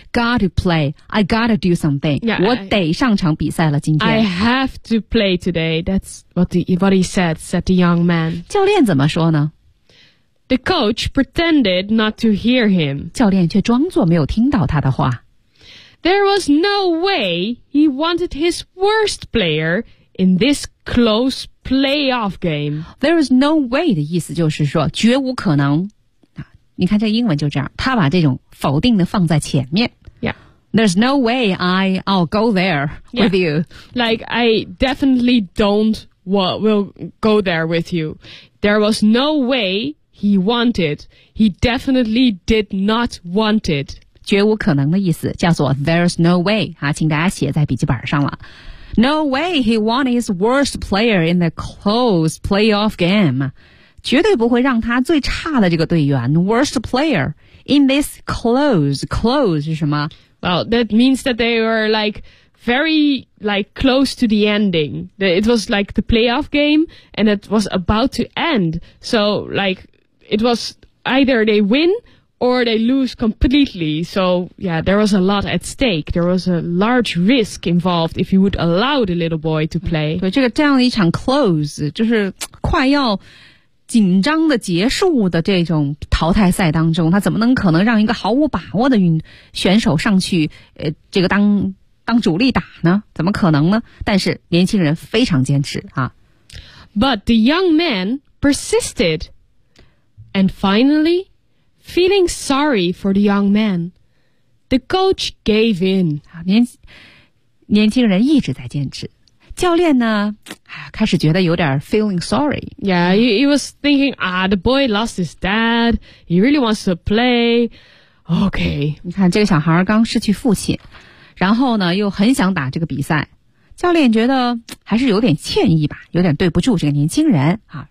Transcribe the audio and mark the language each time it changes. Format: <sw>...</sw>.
<en>Got to play. I got to do something. Yeah,</en> <zh>我得上场比赛了今天。</zh> <en>I have to play today. That's what he said the young man.</en> <zh>教练怎么说呢？</zh> <en>The coach pretended not to hear him.</en> <zh>教练却装作没有听到他的话。</zh> <en>There was no way he wanted his worst player in this close playoff game. There was no way</en> <zh>的意思就是说绝无可能。你看这英文就这样，他把这种否定的放在前面。</zh> <en>Yeah. There's no way I'll go there with you. Like, I definitely don't will go there with you. There was no way he wanted. He definitely did not want it.</en> <zh>绝无可能的意思叫做</zh> <en>there's no way,</en> <zh>啊，请大家写在笔记本上了。</zh> <en>No way he won his worst player in the close playoff game.</en> <zh>绝对不会让他最差的这个队员</zh> <en>worst player in this close</en> <zh>是什么？</zh> <en>Well, that means that they were like very like close to the ending. It was like the playoff game and it was about to end. So like it was either they winOr they lose completely. So, yeah, there was a lot at stake. There was a large risk involved if you would allow the little boy to play.</en> <zh>对，这样一场 close, 就是快要紧张的结束的这种淘汰赛当中，他怎么能可能让一个毫无把握的选手上去这个当主力打呢？怎么可能呢？但是年轻人非常坚持啊。</zh> <en>But the young man persisted. And finally,Feeling sorry for the young man, the coach gave in.</en> <zh>年轻人一直在坚持。教练呢，开始觉得有点</zh> <en>feeling sorry. Yeah, he was thinking, the boy lost his dad. He really wants to play. Okay.</en> <zh>你看，这个小孩刚失去父亲，然后呢，又很想打这个比赛。教练觉得还是有点歉意吧，有点对不住这个年轻人啊。</zh>